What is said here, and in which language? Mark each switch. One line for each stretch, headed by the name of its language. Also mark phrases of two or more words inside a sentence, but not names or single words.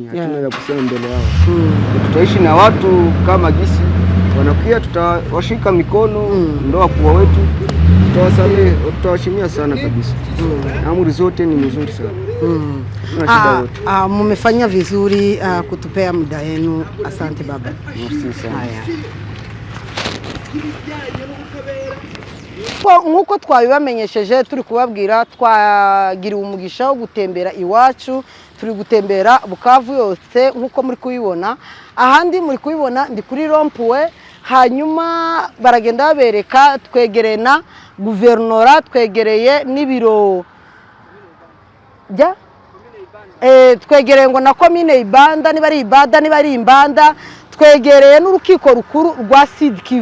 Swahili: Hatuna ya kusema mbele yao. Tutaishi na watu kama gisi wanakuja, tutawashika mikono, ndio wakubwa wetu, tutawasamehe, tutawashimia sana kabisa. Amri zote ni nzuri sana. Mmefanya vizuri kutupea muda wenu. Asante baba. Merci sana.
Kinyarwanda: Nkuko twabibamenyesheje, turi kubabwira twagiriwe umugisha wo gutembera iwacu, turi gutembera Bukavu yose nkuko muri kubibona. Ahandi muri kubibona ndi kuri rompuwe, hanyuma baragenda babereka twegereye na guvernora, twegereye n'ibiro twegereye ngo na komine Ibanda, niba ari Ibanda niba ari Imbanda, twegereye n'urukiko rukuru rwa Sud Kivu.